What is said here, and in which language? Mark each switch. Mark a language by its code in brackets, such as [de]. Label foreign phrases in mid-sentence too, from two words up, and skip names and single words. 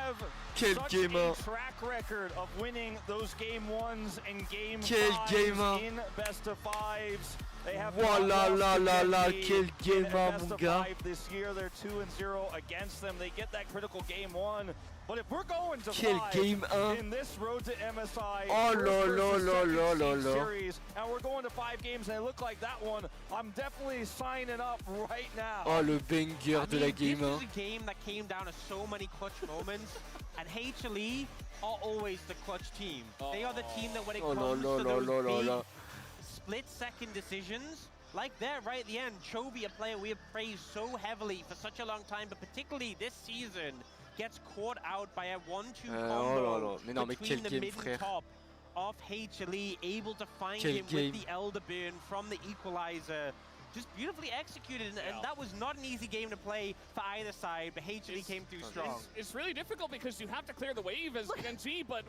[fr] Quel game 1. Quel game 1. Voilà là là là, quel game 1 mon gars. Quel game 1. Oh là là là là là là. Oh le banger de la game 1. [en] And HLE are always the clutch team. They are the team that when it oh comes no, to no, those no, no, big no. split-second decisions, like there right at the end, Chovy, a player we have praised so heavily for such a long time, but particularly this season, gets caught out by a 1-2 combo [fr] mais non, mais quel [en] between the [fr] game, [en] mid [fr] frère. [en] and top off HLE, able to find [fr] Quel [en] him [fr] game. [en] with the Elder Burn from the Equalizer. Just beautifully executed, and that was not an easy game to play for either side, but HLE came through strong. It's really difficult because you have to clear the wave as GENG, but